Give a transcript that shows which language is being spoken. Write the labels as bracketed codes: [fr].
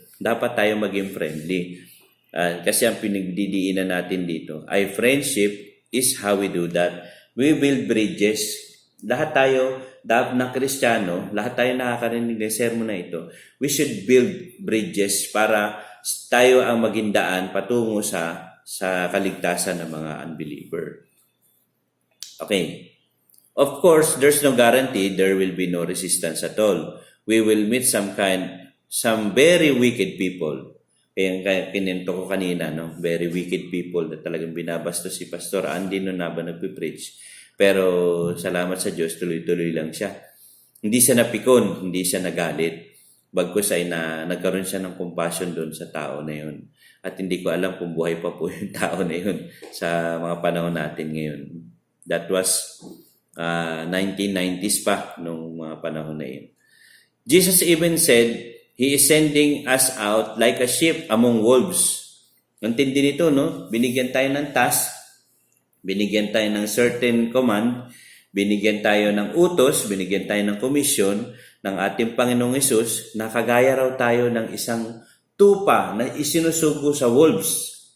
[tl] dapat tayo maging friendly. Kasi ang pinagdidiinan natin dito ay [en] friendship is how we do that. We build bridges. [tl] Lahat tayo na Kristiyano, lahat tayo nakakarinig ng sermon na ito. [en] We should build bridges [tl] para tayo ang maging daan patungo sa kaligtasan ng mga unbeliever. Okay. [en] Of course, there's no guarantee there will be no resistance at all. We will meet some very wicked people. [tl] Kaya kinento ko kanina, no? [en] Very wicked people [tl] na talagang binabastos si Pastor Andy noon na ba nagpipreach. Pero salamat sa Diyos, tuloy-tuloy lang siya. Hindi siya napikon, hindi siya nagalit. Bagkus ay nagkaroon siya ng compassion doon sa tao na yun. At hindi ko alam kung buhay pa po yung tao na yun sa mga panahon natin ngayon. [en] That was 1990s [tl] pa nung mga panahon na yun. [en] Jesus even said, He is sending us out like a sheep among wolves. [tl] Ang tindi nito, no? Binigyan tayo ng task, binigyan tayo ng certain command, binigyan tayo ng utos, binigyan tayo ng komisyon ng ating Panginoong Hesus na kagaya raw tayo ng isang tupa na isinusugo sa wolves.